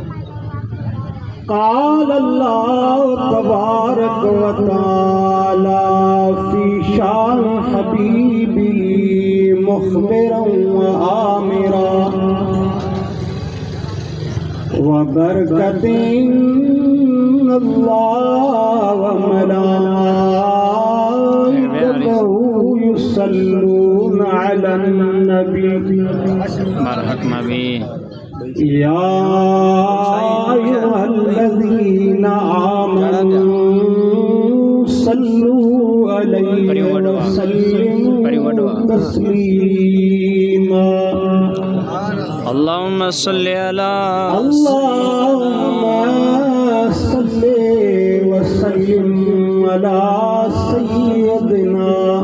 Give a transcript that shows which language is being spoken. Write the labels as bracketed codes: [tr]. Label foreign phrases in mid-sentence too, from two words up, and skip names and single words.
[ar] قال الله تبارك وتعالى في شأن حبيبه مخبرا وآمرا وبركة الله وملائكته يصلون على النبي يا أيها الذين آمنوا صلوا عليه وسلموا تسليما. اللهم صل على وسلم على سيدنا